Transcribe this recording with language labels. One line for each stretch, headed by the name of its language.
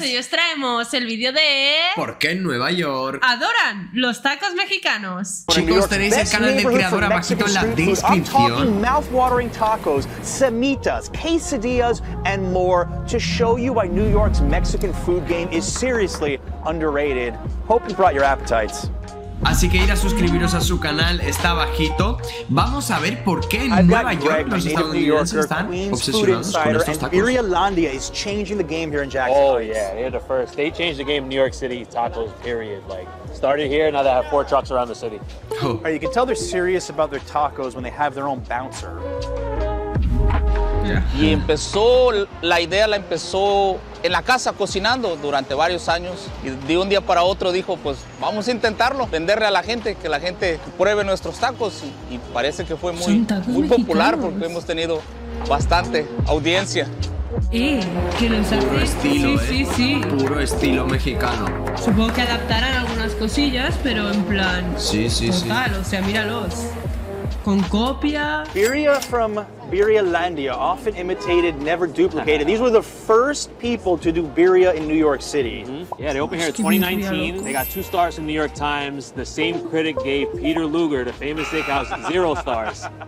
Spanish: Hoy os traemos el vídeo de... Porque en Nueva York Adoran los tacos mexicanos. Chicos, tenéis el canal del creador abajito en la descripción.
English: Mouth-watering tacos, semitas, quesadillas, and more to show you why New York's Mexican food game is seriously underrated. Hope you brought your appetites.
Spanish: Así que ir a suscribiros a su canal, está abajito. Vamos a ver por qué en Nueva York los estadounidenses están obsesionados con estos tacos.
English: Birria is changing the game here in Jackson. Oh yeah, they're the first. They changed the game in New York City tacos, period. Like, started here, now they have 4 trucks around the city. Oh. You can tell they're serious about their tacos when they have their own bouncer.
Spanish: Y la idea la empezó en la casa cocinando durante varios años y de un día para otro dijo, pues vamos a intentarlo, venderle a la gente, que la gente pruebe nuestros tacos y parece que fue muy popular porque hemos tenido bastante audiencia. Que los hace... Puro estilo, sí. Puro estilo mexicano. Supongo que adaptarán algunas cosillas, pero en plan... Sí. Total, o sea, míralos. Con copia.
English: Birria from Birrialandia, often imitated, never duplicated. These were the first people to do birria in New York City. Yeah, they opened here in 2019. They got 2 stars from New York Times. The same critic gave Peter Luger, the famous steakhouse, 0 stars.